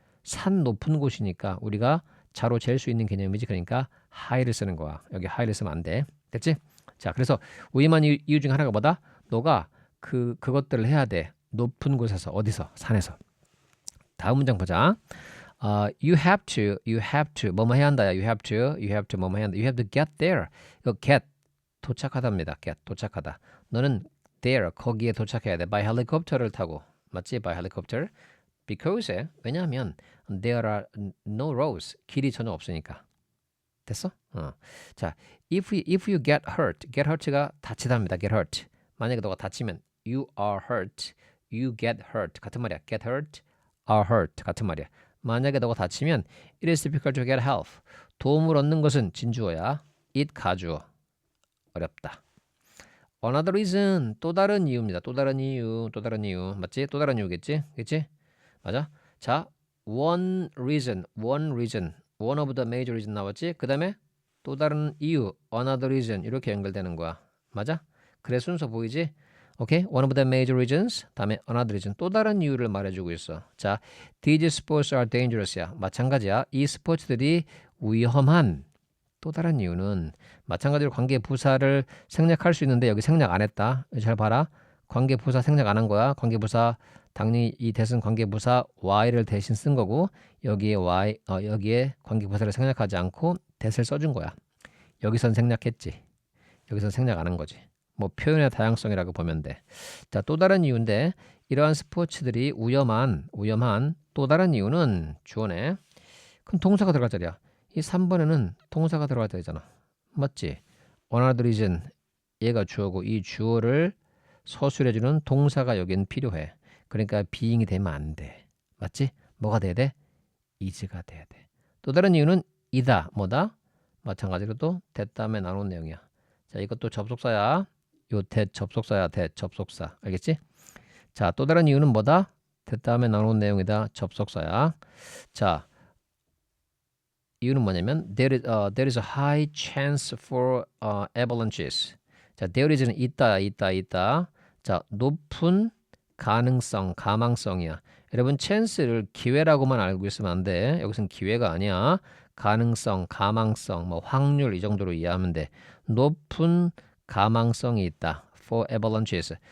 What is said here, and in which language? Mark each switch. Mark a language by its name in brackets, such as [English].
[Korean] 산 높은 곳이니까 우리가 자로 잴 수 있는 개념이지. 그러니까 high를 쓰는 거야. 여기 high를 쓰면 안 돼. 됐지? 자, 그래서 위험한 이유 중에 하나가 뭐다? 너가 그것들을 해야 돼. 높은 곳에서. 어디서? 산에서. 다음 문장 보자. [English] you have to [Korean] 뭐뭐 해야 한다야. [English] you have to [Korean] 뭐뭐 해야 한다. [English] you have to get there. [Korean] 이거 get 도착하다입니다. get 도착하다. 너는 there 거기에 도착해야 돼. [English] by helicopter [Korean] 를 타고. 맞지? [English] by helicopter. because [Korean] 왜냐하면 [English] there are no roads. [Korean] 길이 전혀 없으니까. 됐어? [English] 자, if you get hurt가 [Korean] 다치다입니다. [English] get hurt. [Korean] 만약에 너가 다치면 [English] you are hurt, you get hurt [Korean] 같은 말이야. [English] get hurt, are hurt [Korean] 같은 말이야. 만약에 너가 다치면 [English] it is difficult to get help. [Korean] 도움을 얻는 것은 진주어야. it 가주어. 어렵다. [English] Another reason [Korean] 또 다른 이유입니다. 또 다른 이유 맞지? 또 다른 이유겠지? 그치? 맞아? [English] 자, one of the major reason [Korean] 나왔지? 그 다음에 또 다른 이유 [English] another reason [Korean] 이렇게 연결되는 거야. 맞아? 그래 순서 보이지? 오케이? [English] one of the major reasons 다음에 another reason [Korean] 또 다른 이유를 말해주고 있어. [English] 자, these sports are dangerous야. [Korean] 마찬가지야. 이 스포츠들이 위험한 또 다른 이유는 마찬가지로 관계 부사를 생략할 수 있는데 여기 생략 안 했다. 잘 봐라. 관계 부사 생략 안 한 거야. 관계 부사 당연히 이 대신 관계 부사 y를 대신 쓴 거고 여기에 여기에 관계 부사를 생략하지 않고 that을 써준 거야. 여기선 생략했지. 여기선 생략 안 한 거지. 뭐 표현의 다양성이라고 보면 돼. 자, 또 다른 이유인데 이러한 스포츠들이 위험한 또 다른 이유는 주어네. 그럼 동사가 들어갈 자리야. 이 3번에는 동사가 들어갈 자리잖아. 맞지? [English] another reason [Korean] 얘가 주어고 이 주어를 서술해주는 동사가 여긴 필요해. 그러니까 being이 되면 안 돼. 맞지? 뭐가 돼야 돼? is가 돼야 돼. 또 다른 이유는 이다. 뭐다? 마찬가지로 또 that 다음에 나온 내용이야. 자, 이것도 접속사야. 요 that 접속사야. that 접속사. 알겠지? 자, 또 다른 이유는 뭐다? that 다음에 나온 내용이다. 접속사야. [English] 자, [Korean] 이유는 뭐냐면 [English] there is a high chance for avalanches. [Korean] 자, [English] there is [Korean] 는 있다. 자, 높은 가망성이야. 여러분 chance를 기회라고만 알고 있으면 안 돼. 여기서는 기회가 아니야. 가능성, 가망성, 뭐 확률 이 정도로 이해하면 돼. 높은 가망성이 있다. [English] for avalanches.